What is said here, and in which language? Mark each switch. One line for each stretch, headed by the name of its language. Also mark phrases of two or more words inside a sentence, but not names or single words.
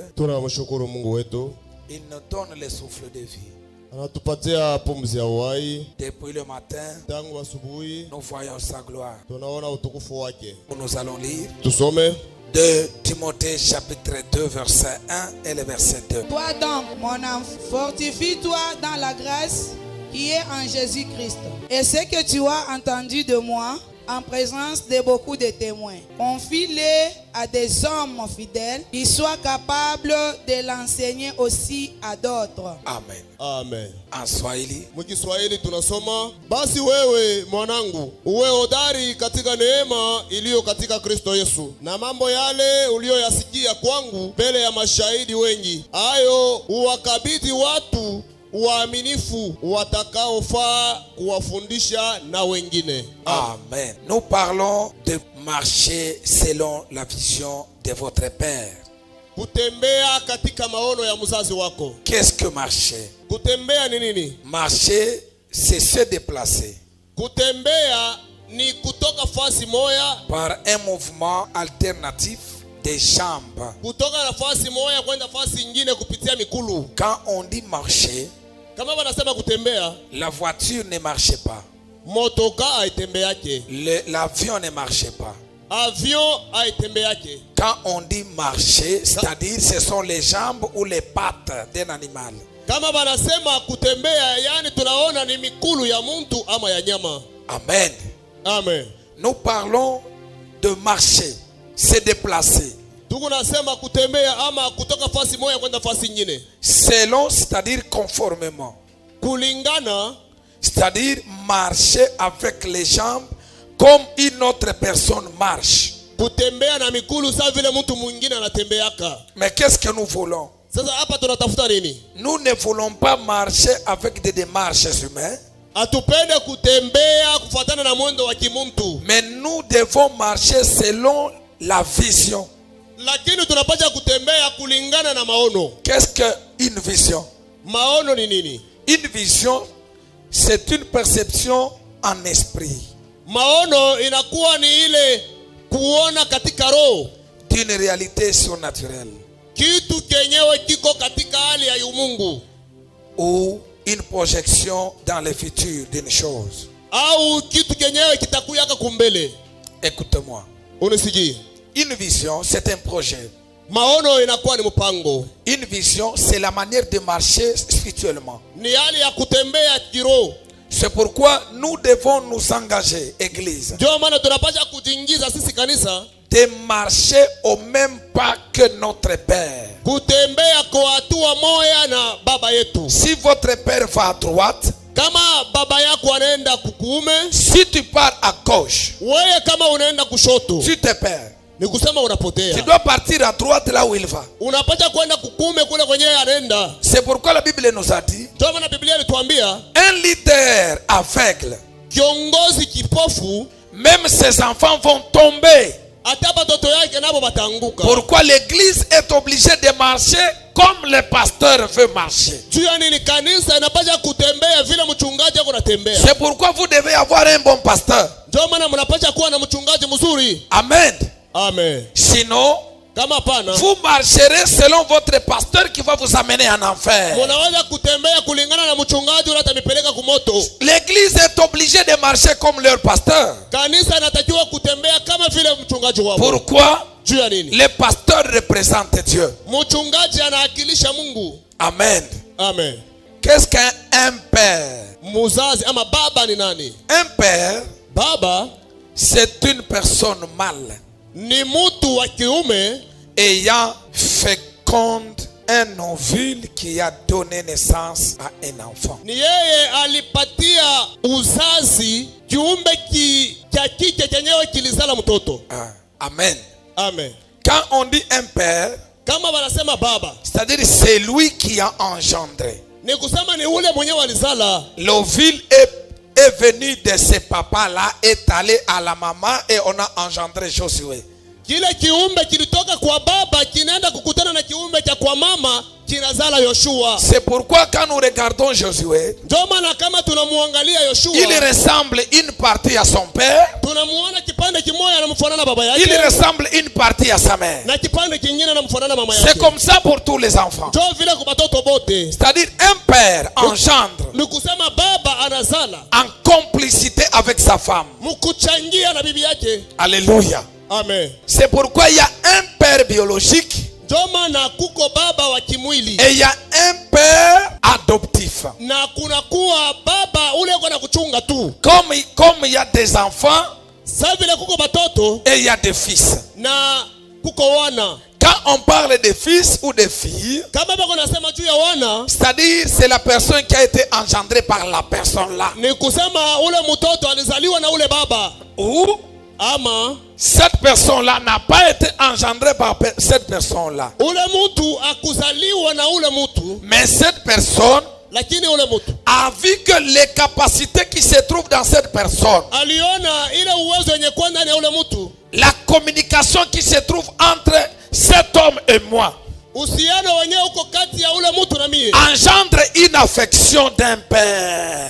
Swahili: Tunamshukuru Mungu wetu.
French: Il nous donne le souffle de vie.
Swahili: Anatupatia pumzi ya uhai.
French: Depuis le matin,
Swahili: tangu asubuhi,
French: nous voyons sa gloire.
Swahili: Tunaona utukufu wake.
French: Nous allons lire.
Swahili: Tusome
French: 2 Timothée chapitre 2 verset 1 et le verset 2. Toi donc, mon enfant, fortifie-toi dans la grâce qui est en Jésus-Christ. Et ce que tu as entendu de moi, en présence de beaucoup de témoins, confie-les à des hommes fidèles qui soient capables de l'enseigner aussi à d'autres. Amen. Amen. En Swahili.
Swahili: Mkiswahili tunasoma, basi wewe mwanangu, uwe hodari katika neema iliyo katika Kristo Yesu, na mambo yale uliyoyasikia kwangu mbele ya mashahidi wengi, hayo uwakabidhi watu waaminifu watakaofaa kuwafundisha na wengine. Amen.
French: Nous parlons de marcher selon la vision de votre père.
Swahili: Kutembea katika maono ya mzazi wako.
French: Qu'est-ce que marcher?
Swahili: Kutembea ni nini?
French: Marcher, c'est se déplacer.
Swahili: Kutembea ni kutoka fasi moja
French: par un mouvement alternatif des jambes.
Swahili: Kutoka nafasi moja kwenda fasi nyingine kupitia mikulu.
French: Quand on dit marcher,
Swahili: kama wanasema kutembea,
French: la voiture ne marchait pas.
Swahili: Motoka haitembeake.
French: L'avion ne marchait pas.
Swahili: Avion haitembeake.
French: Quand on dit marcher, c'est-à-dire ce sont les jambes ou les pattes d'un animal.
Swahili: Kama wanasema kutembea, yani tunaona ni mikulu ya mtu ama ya nyama. Amen. Amen.
French: Nous parlons de marcher, se déplacer.
Swahili: Tunasema kutembea ama kutoka fasi moja kwenda fasi nyingine.
French: Selon, c'est-à-dire conformément.
Swahili: Kulingana,
French: c'est-à-dire marcher avec les jambes comme une autre personne marche.
Swahili: Kutembea na mikulu sawa vile mtu mwingine anatembeaka.
French: Mais qu'est-ce que nous voulons?
Swahili: Sasa hapa tunatafuta nini?
French: Nous ne voulons pas marcher avec des démarches humaines.
Swahili: Atupende kutembea kufuatana na mwendo wa kimuntu.
French: Mais nous devons marcher selon la vision.
Swahili: Lakini tunapaswa kutembea kulingana na maono.
French: Qu'est-ce que une vision?
Swahili: Maono ni nini?
French: Une vision, c'est une perception en esprit.
Swahili: Maono inakuwa ni ile kuona katika roho
French: d'une réalité surnaturelle.
Swahili: Kitu kenyewe kiko katika hali ya umungu.
French: Ou une projection dans le futur d'une chose.
Swahili: Au kitu kenyewe kitakuyaka kumbele.
French: Écoute-moi.
Swahili: Unisikie.
French: Une vision, c'est un projet.
Swahili: Maono inakuwa ni mpango.
French: Une vision, c'est la manière de marcher spirituellement.
Swahili: Ni hali ya kutembea kiroho.
French: C'est pourquoi nous devons nous engager, église,
Swahili: ndio maana tunapaswa kujiingiza sisi kanisa,
French: de marcher au même pas que notre Père.
Swahili: Kutembea kwa hatua moja na baba yetu.
French: Si votre Père va à droite,
Swahili: kama baba yako anaenda kukuume,
French: si tu pars à gauche,
Swahili: wewe kama unaenda kushoto,
French: tu te perds.
Swahili: Ni kusema unapotea.
French: Tu dois partir à droite là où il va.
Swahili: Unapata kwenda kukume kule kwenye anaenda.
French: C'est pourquoi la Bible nous a dit,
Swahili: ndio maana Biblia inatuambia,
French: un leader aveugle,
Swahili: kiongozi kipofu,
French: même ses enfants vont tomber.
Swahili: hata batoto yake nabo batanguka.
French: Pourquoi l'église est obligée de marcher comme le pasteur veut marcher?
Swahili: Juu ya nini kanisa inapaswa kutembea vile mchungaji ako anatembea?
French: C'est pourquoi vous devez avoir un bon pasteur.
Swahili: Ndio maana mnapaswa kuwa na mchungaji mzuri. Amen. Amen.
French: Sinon,
Swahili: Kama pana,
French: vous marcherez selon votre pasteur qui va vous amener en enfer.
Swahili: mnaweza kutembea kulingana na mchungaji ule atamipeleka kumoto.
French: L'église est obligée de marcher comme leur pasteur.
Swahili: Kanisa inatakiwa kutembea kama vile mchungaji wao.
French: Pourquoi?
Swahili: Juu ya nini?
French: Le pasteur représente Dieu.
Swahili: Mchungaji anawakilisha Mungu. Amen. Amen.
French: Qu'est-ce qu'un père?
Swahili: Muzazi ama baba ni nani?
French: Un père,
Swahili: Baba
French: c'est une personne mâle
Swahili: ni mtu wa kiume
French: ayant féconde un ovule qui a donné naissance à un enfant.
Swahili: ni yeye alipatia uzazi kiumbe cha kike chenyewe kilizala mtoto. Ah, amen. Amen.
French: Quand on dit un père,
Swahili: Kama wanasema baba,
French: c'est-à-dire c'est lui qui a engendré.
Swahili: ni kusema ni ule mwenyewe alizala.
French: L'ovule est venu de ce papa-là, est allé à la maman et on a engendré Josué.
Swahili: Kile kiumbe kilitoka kwa baba kinaenda kukutana na kiumbe cha kwa mama kinazala Yoshua.
French: C'est pourquoi quand nous regardons Josué,
Swahili: Ndio maana kama tunamuangalia Yoshua,
French: il ressemble une partie à son père,
Swahili: tunamuona kipande kimoja anamfanana baba yake,
French: il ressemble une partie à sa mère.
Swahili: na kipande kingine anamfanana mama yake.
French: C'est comme ça pour tous les enfants.
Swahili: Ndio vile kwa watoto bote.
French: C'est-à-dire un père engendre
Swahili: Ni kusema baba anazala
French: en complicité avec sa femme.
Swahili: mkuchangia na bibi yake. Alléluia. Amen.
French: C'est pourquoi il y a un père biologique
Swahili: Ndio maana kuko baba wa kimwili
French: et il y a un père adoptif.
Swahili: na kuna kuwa baba ule uko na kuchunga tu.
French: Comme il y a des enfants
Swahili: Sasa vile kuko batoto
French: et il y a des fils.
Swahili: na kuko wana.
French: Quand on parle de fils ou de filles,
Swahili: Kama bako nasema juu ya wana,
French: c'est-à-dire c'est la personne qui a été engendrée par la personne là.
Swahili: ni kusema ule mtoto alizaliwa na ule baba,
French: Ou
Swahili: ama
French: cette personne-là n'a pas été engendrée par cette personne-là.
Swahili: ule mtu akuzaliwa na ule mtu,
French: Mais cette personne
Swahili: lakini ule mtu
French: a vu que les capacités qui se trouvent dans cette personne,
Swahili: aliona ile uwezo wenye kwa ndani ya ule mtu,
French: la communication qui se trouve entre cet homme et moi,
Swahili: uhusiano wenyewe uko kati ya ule mtu na mie,
French: engendre une affection d'un père.